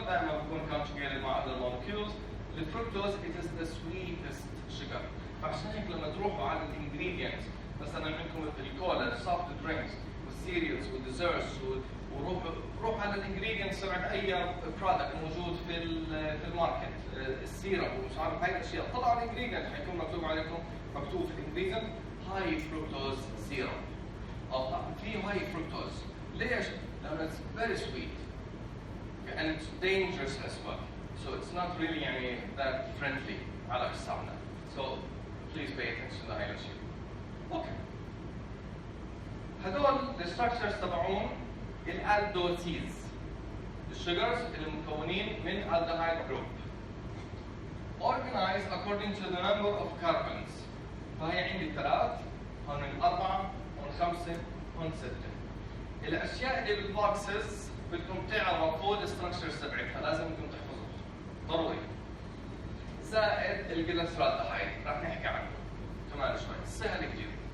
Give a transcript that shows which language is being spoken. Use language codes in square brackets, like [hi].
[ar] دائما بيكون conjugated مع [en] other molecules. الفركتوز it is the sweetest sugar. [ar] فعشان هيك لما تروحوا على الانجريدينتس مثلا عندكم الكولا، السوفت درينكس والسيريالز والديزرتس روح على الانجريدينتس تبعت اي برودكت موجود في الماركت السيرب ومش عارف هاي الاشياء طلعوا على الانجريدينت حيكون مكتوب في الانجريدينت هاي فركتوز سيرب او فيه هاي فركتوز. ليش؟ لأنه [en] it's very sweet and it's dangerous as well. So it's not really يعني that friendly [ar] على السمنة. [en] So please pay attention [ar] لهاي الاشياء. اوكي. هدول الستراكشرز تبعون الالدوسيز السugars اللي مكونين من [en] aldehyde group organized according to the number of carbons. [ar] فهي عندي 3 هون 4 هون 5 هون 6. الاشياء اللي بالبوكسز بدكم تعرفوا الستراكشرز تبعتها لازم بدكم تحفظوها ضروري. زائد الجليسرالدهايد راح نحكي عنه كمان شوي سهل كثير.